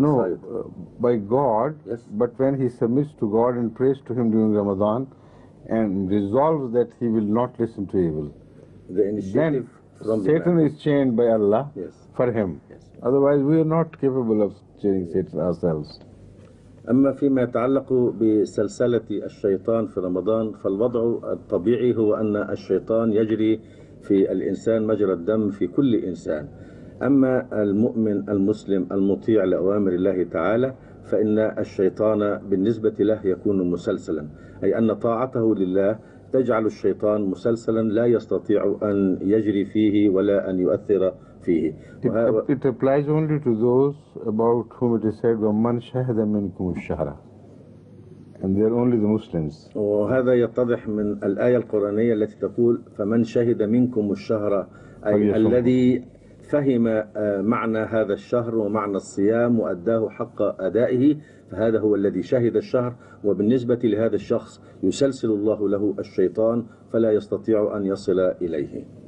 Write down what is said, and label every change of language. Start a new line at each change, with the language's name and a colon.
English: No, by God, Yes. but when he submits to God and prays to him during Ramadan and resolves that he will not listen to evil, The initiative then from the Satan man. is chained by Allah Yes. for him. Yes. Otherwise, we are not capable of chaining Satan ourselves.
Arabic: أما فيما يتعلق بسلسلة الشيطان في رمضان فالوضع الطبيعي هو أن الشيطان يجري في الإنسان مجرى الدم في كل إنسان. أما المؤمن المسلم المطيع لأوامر الله تعالى فإن الشيطان بالنسبة له يكون مسلسلا، أي أن طاعته لله تجعل الشيطان مسلسلا لا يستطيع أن يجري فيه ولا أن يؤثر فيه.
English: It applies only to those about whom it is said,
Arabic: وَمَنْ شَهَدَ مِنْكُمُ الشَّهْرَ,
English: and they are only the Muslims.
Arabic: وهذا يتضح من الآية القرآنية التي تقول فمن شهد منكم الشهر، أي الذي فهم معنى هذا الشهر ومعنى الصيام وأداه حق أدائه، فهذا هو الذي شهد الشهر، وبالنسبة لهذا الشخص يسلسل الله له الشيطان فلا يستطيع أن يصل إليه.